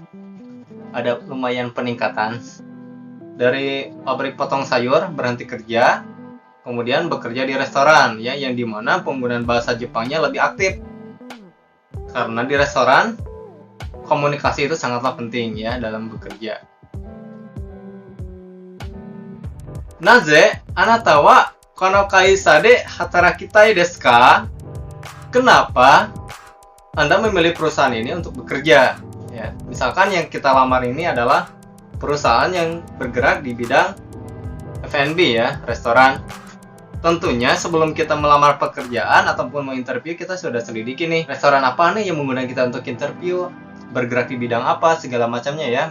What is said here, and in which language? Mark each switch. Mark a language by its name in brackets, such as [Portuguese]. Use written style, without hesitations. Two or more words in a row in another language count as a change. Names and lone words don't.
[Indonesian] Ada lumayan peningkatan. Dari pabrik potong sayur berhenti kerja, kemudian bekerja di restoran ya, yang dimana penggunaan bahasa Jepangnya lebih aktif. Karena di restoran komunikasi itu sangatlah penting ya dalam bekerja. [Japanese] なぜあなたはこの会社で働きたいですか? [Indonesian] Kenapa Anda memilih perusahaan ini untuk bekerja? Ya, misalkan yang kita lamar ini adalah perusahaan yang bergerak di bidang F&B ya, restoran. Tentunya sebelum kita melamar pekerjaan ataupun mau interview, kita sudah selidiki nih, restoran apa nih yang menggunakan kita untuk interview, bergerak di bidang apa, segala macamnya ya.